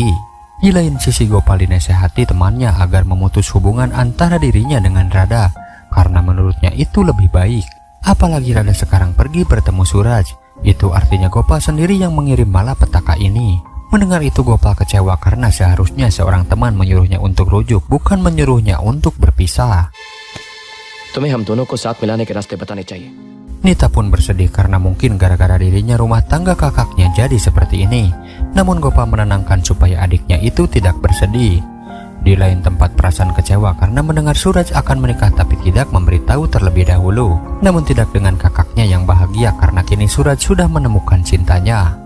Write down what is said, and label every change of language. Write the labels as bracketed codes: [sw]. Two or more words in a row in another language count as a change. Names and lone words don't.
[id] Di lain sisi Gopal dinasehati temannya agar memutus hubungan antara dirinya dengan Radha, karena menurutnya itu lebih baik. Apalagi Radha sekarang pergi bertemu Suraj, itu artinya Gopal sendiri yang mengirim malapetaka ini. Mendengar itu Gopal kecewa karena seharusnya seorang teman menyuruhnya untuk rujuk, bukan menyuruhnya untuk berpisah. [hi] तुम्हें हम दोनों को साथ मिलाने के रास्ते बताने चाहिए. [id] Nita pun bersedih karena mungkin gara-gara dirinya rumah tangga kakaknya jadi seperti ini. Namun Gopal menenangkan supaya adiknya itu tidak bersedih. Di lain tempat Prasan kecewa karena mendengar Suraj akan menikah tapi tidak memberitahu terlebih dahulu. Namun tidak dengan kakaknya yang bahagia karena kini Suraj sudah menemukan cintanya.